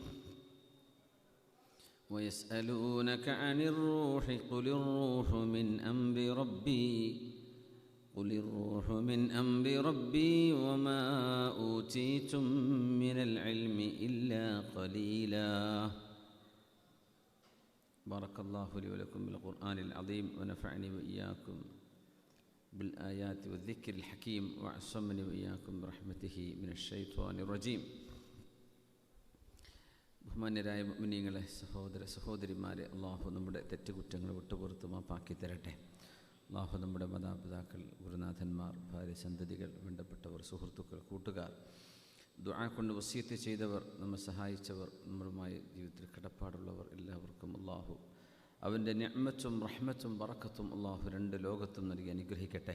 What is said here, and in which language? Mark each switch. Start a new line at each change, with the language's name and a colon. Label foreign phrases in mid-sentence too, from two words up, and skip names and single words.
Arabic: ويسألونك عن الروح قل الروح من أمر ربي وما أوتيتم من العلم إلا قليلا. بارك الله لي ولكم بالقرآن العظيم ونفعني وإياكم بالآيات والذكر الحكيم وعصمني وإياكم برحمته من الشيطان الرجيم.
Malayalam: ബഹുമാന്യരായ മുഅ്മിനീങ്ങളെ, സഹോദരിമാരെ, അള്ളാഹു നമ്മുടെ തെറ്റുകുറ്റങ്ങൾ വിട്ടുപുറത്ത് മാപ്പാക്കി തരട്ടെ. അള്ളാഹു നമ്മുടെ മാതാപിതാക്കൾ, ഗുരുനാഥന്മാർ, ഭാര്യ, സന്തതികൾ, വേണ്ടപ്പെട്ടവർ, സുഹൃത്തുക്കൾ, കൂട്ടുകാർ, ദുആ കൊണ്ട് വസിയത്ത് ചെയ്തവർ, നമ്മെ സഹായിച്ചവർ, നമ്മളുമായി ജീവിതത്തിൽ കടപ്പാടുള്ളവർ എല്ലാവർക്കും അള്ളാഹു അവൻ്റെ നിഅ്മത്തും റഹ്മത്തും ബറക്കത്തും അള്ളാഹു രണ്ട് ലോകത്തും നൽകി അനുഗ്രഹിക്കട്ടെ.